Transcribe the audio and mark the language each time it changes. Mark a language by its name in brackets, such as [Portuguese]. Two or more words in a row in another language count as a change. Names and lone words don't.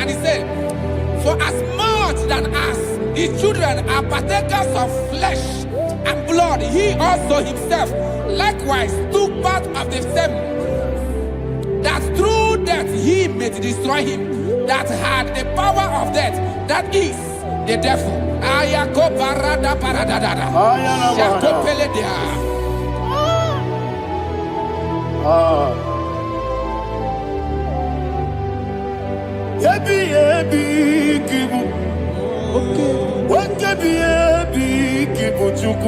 [English] And it said, for as much than us, the children are partakers of flesh and blood, he also himself likewise took part of the same, that through death he may destroy him that had the power of death, that is the devil. Ayako parada paradada. Shako peledia. Yebi kibu. Yebi kibu chuku.